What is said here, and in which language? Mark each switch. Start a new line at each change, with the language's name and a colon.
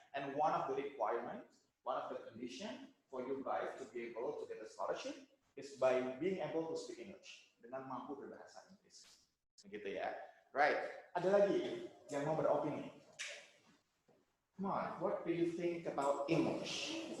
English: And one of the requirements, one of the condition for you guys to be able to get a scholarship is by being able to speak English,
Indonesian: dengan mampu berbahasa Inggris, begitu ya.
English: Right?
Indonesian: Ada lagi yang mau beropini?
English: Come on, what do you think about English?